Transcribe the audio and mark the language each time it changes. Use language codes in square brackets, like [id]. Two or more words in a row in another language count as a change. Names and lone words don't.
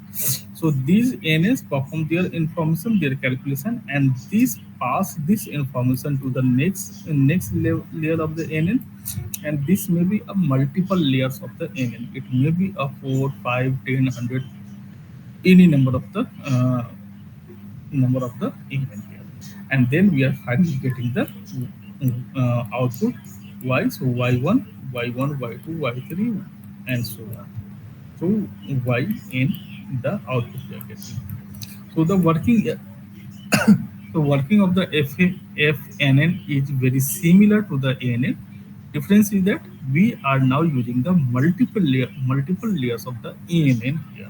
[en] So these NS perform their information, their calculation, and these pass this information to the layer of the NN, and this may be a multiple layers of the NN. It may be a 4, 5, 10, 100, any number of the event here, and then we are finally getting the output y. So y1, y1, y2, y3, and so on. So y in the output we are getting. So the working of the FNN is very similar to the ANN. Difference is that we are now using the multiple layers of the ANN here.